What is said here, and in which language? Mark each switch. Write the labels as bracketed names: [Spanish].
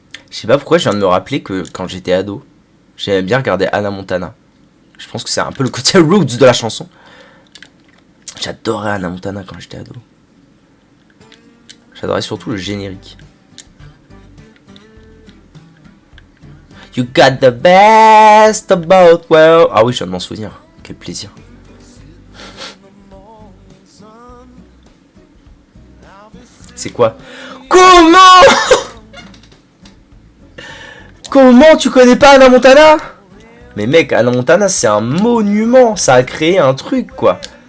[French] Je sais pas pourquoi je viens de me rappeler que quand j'étais ado, j'aimais bien regarder Hannah Montana. Je pense que c'est un peu le côté roots de la chanson. J'adorais Hannah Montana quand j'étais ado. J'adorais surtout le générique. [English] You got the best of both worlds. [French] Ah oui, je viens de m'en souvenir. Quel plaisir. C'est quoi? Comment? Comment tu connais pas Hannah Montana? Mais mec, Hannah Montana c'est un monument. Ça a créé un truc quoi.